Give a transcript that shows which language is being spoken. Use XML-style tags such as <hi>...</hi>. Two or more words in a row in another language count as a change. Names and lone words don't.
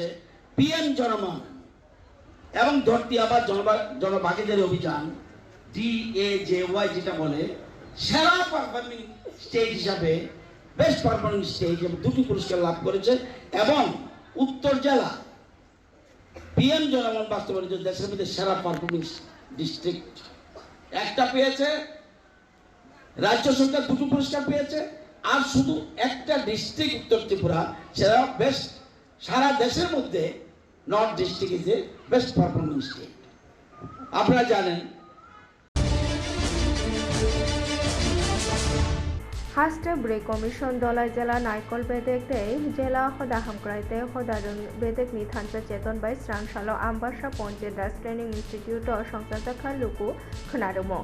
<bn>পিএম জনমান এবং ধরতি আবার জনভাগিদারি অভিযান DAJY যেটা বলে সেরা</bn> <en>performing state</en> <bn>হিসাবে</bn> <en>best performing state</en> <bn>এবং 2টি পুরস্কার লাভ করেছে এবং উত্তর জেলা পিএম জনমন বাস্তবায়িত দেশের মধ্যে সেরা</bn> <en>performing district</en> <bn>একটা পেয়েছে। রাজ্য সরকার 2টি পুরস্কার পেয়েছে আর শুধু একটা ডিস্ট্রিক্ট উত্তর ত্রিপুরা সেরা বেস্ট সারা দেশের মধ্যে</bn> <en>North District is a best performing state.</en> <bn>আপনারা জানেন</bn> <trp>हास्टे ब्रे कमिशन दलाई जिला नायकल बेदेकते जिला हदा हामक्राइते हदाजों बेदेकनि थानसा चेतन बाय स्रांसालो आम्बासा पन्चायत राज ट्रेनिं इन्स्टिट्यूट संस्थाजाखा लुकु खोनादोंमोन।</trp>